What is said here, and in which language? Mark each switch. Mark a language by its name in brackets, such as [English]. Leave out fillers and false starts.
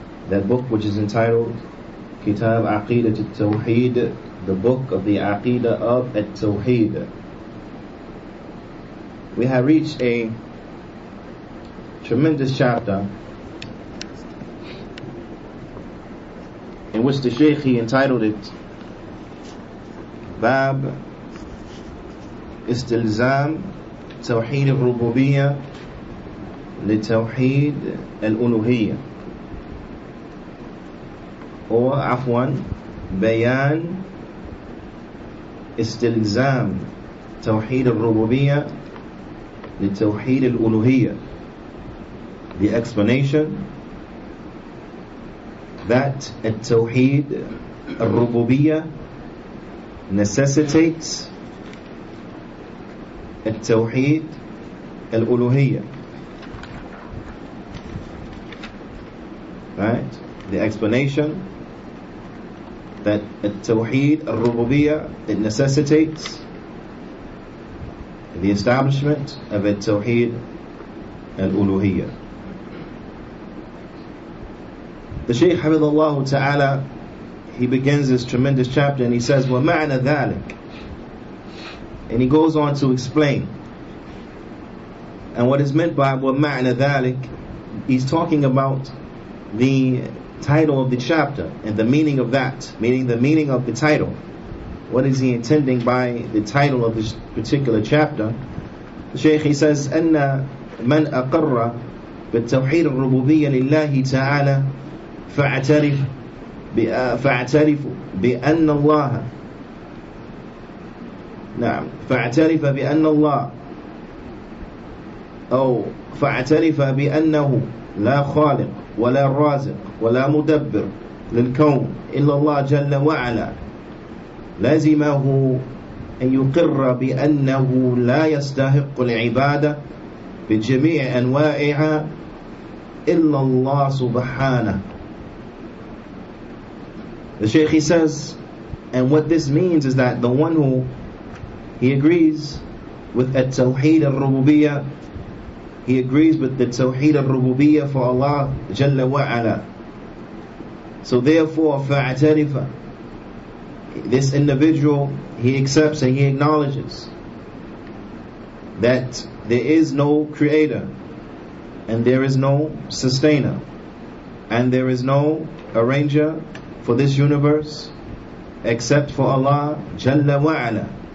[English] That book which is entitled Kitab Aqeedatut Tawheed, the book of the Aqeedah of Tawheed. We have reached a tremendous chapter in which the Shaykh, he entitled it [Arabic] باب استلزام توحيد الربوبية لتوحيد الألوهية، أو عفوا بيان استلزام توحيد الربوبية لتوحيد الألوهية. [English] The explanation that [Arabic] التوحيد الربوبية [English] necessitates [Arabic] التوحيد الألوهية. [English] Right? The explanation that [Arabic] التوحيد الربوبية, [English] it necessitates the establishment of [Arabic] التوحيد الألوهية. [English] The Shaykh Hafidhahullah Ta'ala, he begins this tremendous chapter and he says, [Arabic] وَمَعْنَ ذَلِكَ, [English] and he goes on to explain. And what is meant by [Arabic] وَمَعْنَ ذَلِكَ, [English] he's talking about the title of the chapter and the meaning of that, meaning the meaning of the title. What is he intending by the title of this particular chapter? The Shaykh, he says, [Arabic] أَنَّ مَنْ أَقَرَّ بِالتَّوْحِيدِ الرُّبُوبِيَّةِ لِلَّهِ تَعَالَى فَاعْتَرِفْ بأن الله فاعترف بأن الله أو فاعترف بأنه لا خالق ولا رازق ولا مدبر للكون إلا الله جل وعلا. لازمه أن يقر بأنه لا يستحق العبادة بجميع أنواعها إلا الله سبحانه. [English] The Shaykh, he says, and what this means is that the one who he agrees with at-Tawheed al-Rububiyyah, he agrees with the Tawheed al-Rububiyyah for Allah Jalla wa Ala. So therefore, fa'atarifa, this individual, he accepts and he acknowledges that there is no creator and there is no sustainer and there is no arranger for this universe except for Allah Jalla wa Ala.